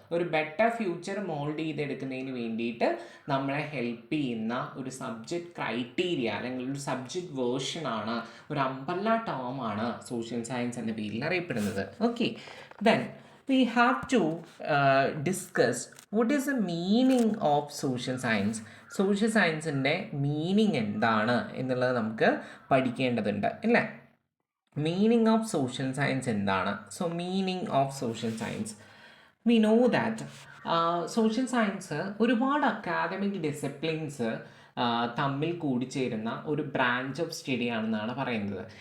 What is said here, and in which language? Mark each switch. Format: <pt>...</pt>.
<ml>ഒരു better future mould ചെയ്തെടുക്കുന്നതിന് വേണ്ടിയിട്ട് നമ്മളെ ഹെൽപ്പ് ചെയ്യുന്ന ഒരു സബ്ജക്റ്റ് ക്രൈറ്റീരിയ അല്ലെങ്കിൽ ഒരു സബ്ജക്റ്റ് വേർഷനാണ്, ഒരു അംബ്രല്ല ടേമാണ് സോഷ്യൽ സയൻസ് എന്ന പേരിൽ അറിയപ്പെടുന്നത്.</ml> <en>Okay, then we have to discuss what is the meaning of social science.</en> <ml>Social സയൻസിൻ്റെ മീനിങ് എന്താണ് എന്നുള്ളത് നമുക്ക് പഠിക്കേണ്ടതുണ്ട്, അല്ലേ? മീനിങ് ഓഫ് സോഷ്യൽ സയൻസ് എന്താണ്?</ml> <en>so meaning of social science,</en> <ml>we know that social science ഒരുപാട് അക്കാദമിക് ഡിസിപ്ലിൻസ് തമ്മിൽ കൂടിച്ചേരുന്ന ഒരു ബ്രാഞ്ച് ഓഫ് സ്റ്റഡി ആണെന്നാണ് പറയുന്നത്.</ml>